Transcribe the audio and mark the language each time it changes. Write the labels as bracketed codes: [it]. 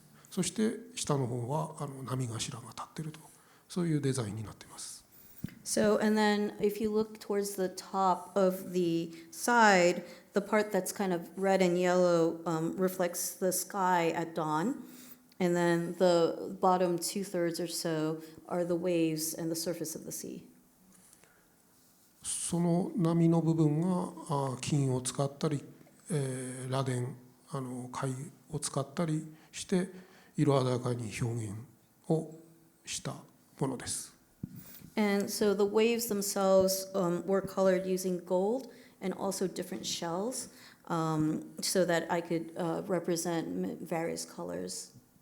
[ja] そして下の方は波頭が立っているとそういうデザインになっています。 [en] So, and then if you look towards the top of the side, the part that's kind of red and yellow reflects the sky at dawn. And then the bottom 2/3 or so are the waves and the surface of the sea. [ja] その波の部分が金を使ったり、螺鈿貝を使ったりして色鮮やかに表現をしたものです。 [en] And so the waves themselves were colored using gold and also different shells, so that I could represent various colors.